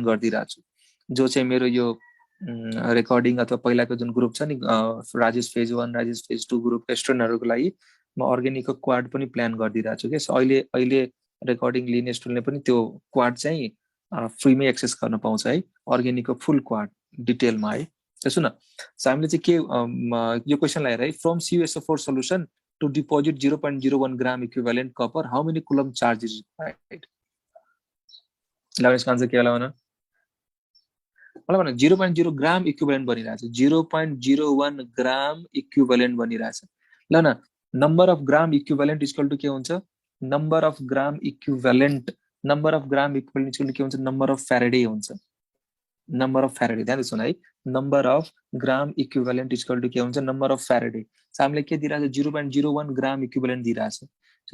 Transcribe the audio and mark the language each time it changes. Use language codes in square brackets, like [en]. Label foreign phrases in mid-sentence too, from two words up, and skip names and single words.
[ne] गर्दिरहेको छु जो चाहिँ मेरो यो रेकर्डिङ अथवा पहिलाको जुन ग्रुप छ नि राजेश फेज 1 राजेश फेज 2 ग्रुपका स्टुडेन्टहरुको लागि म अर्ग्यानिकको क्वाड पनि प्लान गर्दिरहेको छु के अहिले रेकर्डिङ लिने स्टुडेन्टले पनि त्यो क्वाड चाहिँ फ्रीमै एक्सेस गर्न पाउँछ है अर्ग्यानिकको [en] full quad [ne] डिटेलमा है सुन सो हामीले चाहिँ के यो क्वेशनलाई हेर है [en] from CuSO4 solution to deposit 0.01 gram equivalent copper, how many coulomb charge is required? [ne] Now [hi] इसका आंसर क्या वाला [ne] 0.0 [en] gram equivalent [ne] बनिरहेछ 0.01 [en] gram equivalent [ne] बनिरहेछ ल न [en] number of gram equivalent equal to [ne] के हुन्छ [en] number of gram equivalent equal to [ne] के हुन्छ [en] number of Faraday [ne] हुन्छ [en] number of Faraday [ne] ध्यान दिनु है [en] number of gram equivalent equal to [ne] के हुन्छ [en] number of Faraday [ne] सो हामीले के दिइरहेछ 0.01 [en] gram equivalent [ne] दिइरहेछ सो